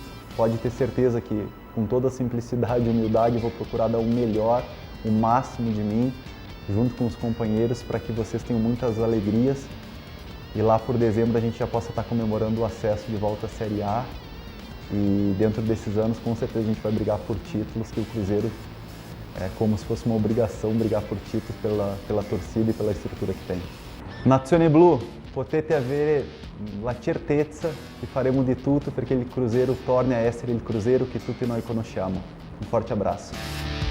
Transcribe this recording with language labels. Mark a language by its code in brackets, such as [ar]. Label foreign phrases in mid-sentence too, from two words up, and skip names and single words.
[pt] Pode ter certeza que, com toda a simplicidade e humildade, vou procurar dar o melhor, o máximo de mim, junto com os companheiros, para que vocês tenham muitas alegrias e lá por dezembro a gente já possa estar comemorando o acesso de volta à Série A. E dentro desses anos, com certeza, a gente vai brigar por títulos, que o Cruzeiro é como se fosse uma obrigação brigar por títulos pela torcida e pela estrutura que tem. [it] Nazione Blu, potete avere la certezza che faremo di tutto perché il Cruzeiro torni a essere il Cruzeiro che tutti noi conosciamo. [pt] Un forte abraço.